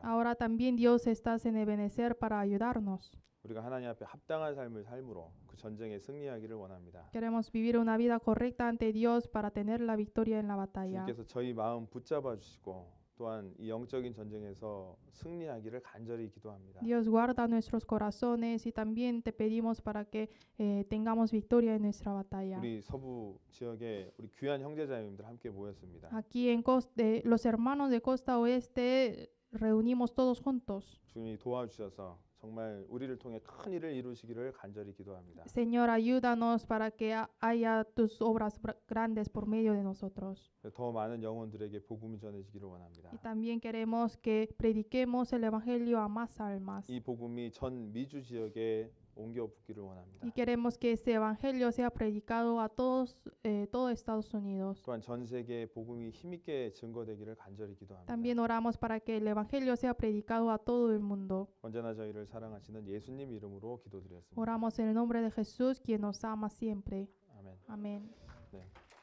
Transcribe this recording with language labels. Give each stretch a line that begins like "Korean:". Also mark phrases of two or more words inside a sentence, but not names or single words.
Spanish: Ahora también Dios estás en Ebenezer para ayudarnos.
Korean: 우리가 하나님 앞에 합당한 삶을 삶으로 그 전쟁에 승리하기를 원합니다.
Spanish: Queremos vivir una vida correcta ante Dios para tener la victoria en la batalla.
Korean: 주님께서 저희 마음 붙잡아 주시고 또한 이 영적인 전쟁에서 승리하기를 간절히 기도합니다.
Spanish: Dios guarda nuestros corazones y también te pedimos para que tengamos victoria en nuestra batalla.
Korean: 우리 서부 지역에 우리 귀한 형제자매님들 함께 모였습니다.
Spanish: Aquí en los hermanos de Costa Oeste reunimos todos juntos.
Korean: 주님이 도와주셔서 정말 우리를 통해 큰 일을 이루시기를 간절히 기도합니다.
Spanish: Señor, ayúdanos para que haya tus obras grandes por medio de nosotros.
Korean: 더 많은 영혼들에게 복음이 전해지기를 원합니다.
Spanish: Y también queremos que prediquemos el evangelio a más almas.
Korean: 이 복음이 전 미주 지역에 옮겨 붙기를 원합니다.
Spanish: Y queremos que este evangelio sea predicado a todo Estados Unidos.
Korean: 또한 전 세계에 복음이 힘있게 증거되기를 간절히 기도합니다.
Spanish: También oramos para que el evangelio sea predicado a todo el mundo.
Korean: 언제나 저희를 사랑하시는 예수님 이름으로 기도드렸습니다.
Spanish: Oramos en el nombre de Jesús, quien nos ama siempre.
Korean: 아멘.
Spanish: Amén.
Korean: 네.